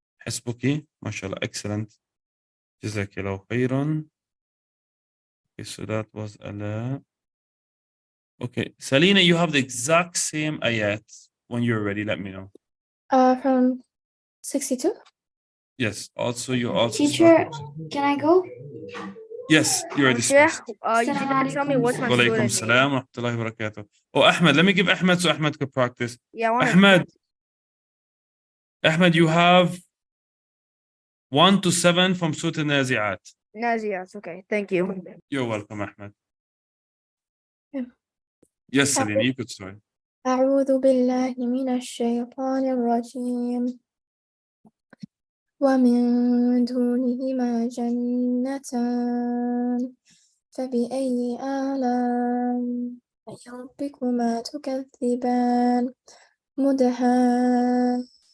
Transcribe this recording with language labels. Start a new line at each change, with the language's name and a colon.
Arabic: حسبك ما شاء الله excellent جزاك الله خيرا.
English: Okay, so that was Ala. Okay, Salina, you have the exact same ayat. When you're ready, let me know. From 62. Yes, also you also Teacher, can I go? yes, you are dismissed. You didn't tell me which my Walaikum student name. salam wa rahmatullahi wa barakatuh. Oh, Ahmed, let me give Ahmed so Ahmed could practice. Yeah, I want Ahmed, you have 1 to 7 from Surah Al-Nazi'at. Naziat. Okay, thank you. You're welcome, Ahmed. Yeah. Yes, Salina, you could start.
Arabic: أعوذ بالله من الشيطان الرجيم ومن دونهما جنتان فبأي آلاء ربكما تكذبان مدهامتان